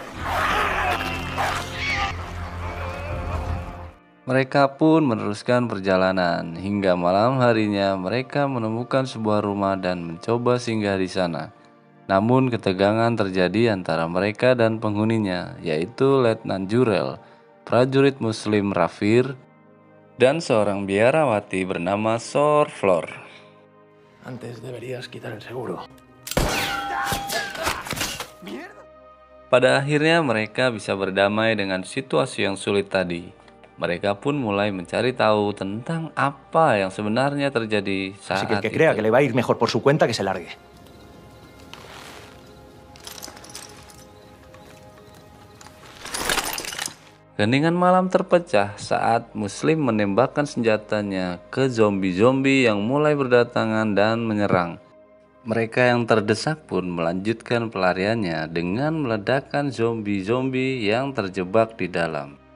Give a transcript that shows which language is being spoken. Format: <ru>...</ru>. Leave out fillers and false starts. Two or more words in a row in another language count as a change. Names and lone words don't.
<id>Mereka pun meneruskan perjalanan hingga malam harinya mereka menemukan sebuah rumah dan mencoba singgah di sana. Namun ketegangan terjadi antara mereka dan penghuninya, yaitu Letnan Jurel, prajurit muslim Rafir, dan seorang biarawati bernama Sor Flor.</id> <es>Antes deberías quitar el seguro.</es> <id>Pada akhirnya mereka bisa berdamai dengan situasi yang sulit tadi. Mereka pun mulai mencari tahu tentang apa yang sebenarnya terjadi saat</id> <es>Así que el que</es> <id>itu.</id> <es>crea que le va a ir mejor por su cuenta, que se largue.</es> <id>Keheningan malam terpecah saat Muslim menembakkan senjatanya ke zombie-zombie yang mulai berdatangan dan menyerang. Mereka yang terdesak pun melanjutkan pelariannya dengan meledakkan zombie-zombie yang terjebak di dalam.</id>